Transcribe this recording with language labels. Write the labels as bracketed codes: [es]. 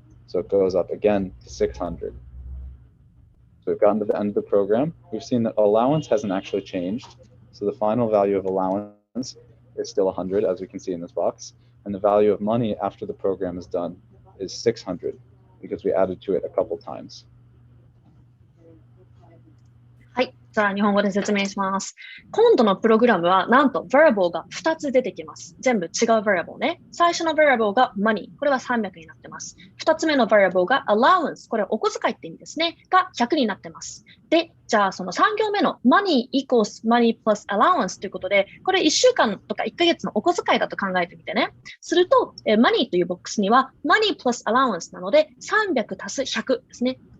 [en] So it goes up again to 600. So we've gotten to the end of the program. We've seen that allowance hasn't actually changed. So the final value of allowance is still 100, as we can see in this box. And the value of money after the program is done is 600 because we added to it a couple times. [ja] はい。じゃあ日本語で説明します。今度のプログラムはなんと variable が2つ出てきます。全部違う variable ね。最初の variable が money。これは300になってます。 2つ目の variable が allowance。これはお小遣いって意味ですね。が100になってます。で、じゃあその3行目の [en] money equals money plus allowance [ja] ということで、これ1週間とか1ヶ月のお小遣いだと考えてみてね。すると、money というボックスには [en] money plus allowance [ja] なので300足す100ですね。